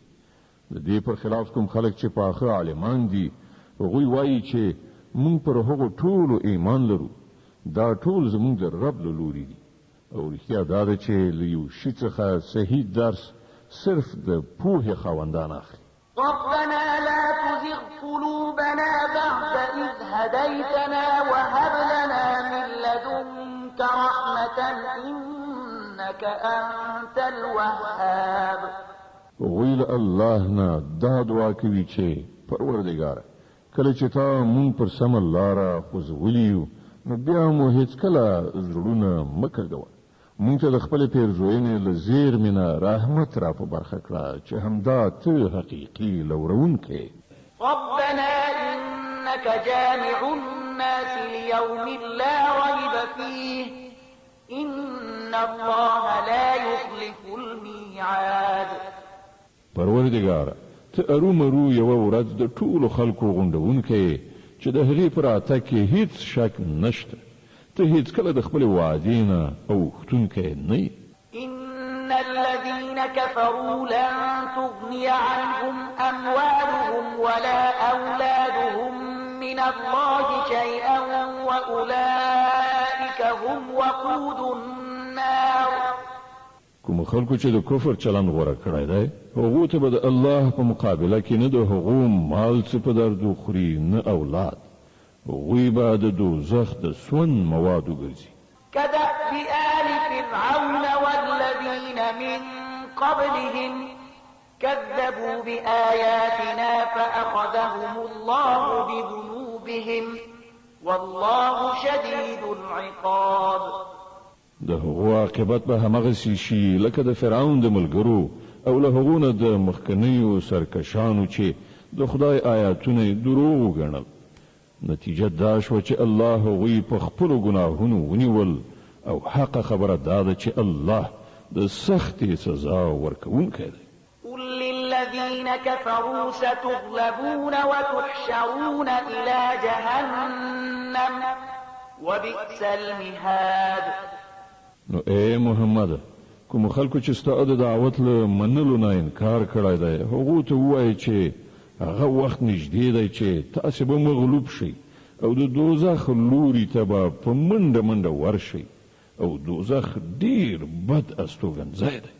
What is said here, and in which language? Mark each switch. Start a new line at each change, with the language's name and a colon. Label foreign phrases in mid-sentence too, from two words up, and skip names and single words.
Pashto: د دې پر خلاف کوم خلک چې پاخه عالمان دي هغوی وایي چې مونږ پر هغو ټولو ایمان لرو، دا ټول زمونږ د رب له لوري دي، او رښتیا دا ده چې له یو شي څخه صحیح درس صرف د پوهې خاوندان اخلي.
Arabic: ربنا لا تزغ قلوبنا بعد إذ هديتنا وهب لنا من لدنك رحمة إنك أنت الوهاب.
Pashto: ویل الله نه دا دعا کوي چې پروردګار کله چې تا مون پر سم لاره خوځولیو نو بیا مو هیڅ کله زړونه مکړګو، مونږ ته د خپل پیرزوینې له زیرمې نه رحمت را په برخه کړه چې همدا ته حقیقي لورونکی.
Arabic: ربنا إنك جامع الناس ليوم لا ريب فيه إن الله لا يخلف الميعاد.
Pashto: پروردګار ته ارومرو یو ورځ د ټولو خلکو غونډونکی چې د هغې پر راتګ کې هیڅ شک نشته، ته هیڅ کله د خپل وعدې نه اوښتونکی نه یې.
Arabic: إن الذين كفروا لن تغني عنهم أموالهم ولا أولادهم من الله شيئا وأولئك هم وقود النار.
Pashto: کوم خلکو چې د کفر چلند غوره کړی دی هغو ته به د الله په مقابله کې نه د هغو مال څه په درد خوري نه اولاد، هغوی به د دوزخ د سون موادو ګرځي.
Arabic: كدأب آل فرعون والذين من قبلهم كذبوا بآياتنا فأخذهم الله بذنوبهم والله شديد العقاب.
Pashto: د هغو عاقبت به همغسې شي لکه د فرعون د ملګرو او له هغو نه د مخکنیو سرکشانو چې د خدای آیاتونه یې دروغ وګڼل. نتیجه دا شوه چې الله هغوی په خپلو ګناهونو ونیول او حق خبره دا ده چې الله د سختې سزا ورکوونکی دی.
Arabic: قل للذين كفروا ستغلبون وتحشرون إلى جهنم وبئس المهاد.
Pashto: نو اے محمد کوم خلکو چې ستا د دعوت له منلو نه انکار کړی دی هغو ته ووایي چې هغه وخت نږدې دی چې تاسې به مغلوب شئ او د دوزخ لوري ته به په منډه منډه ورشئ او دوزخ ډیر بد استوګنځی دی.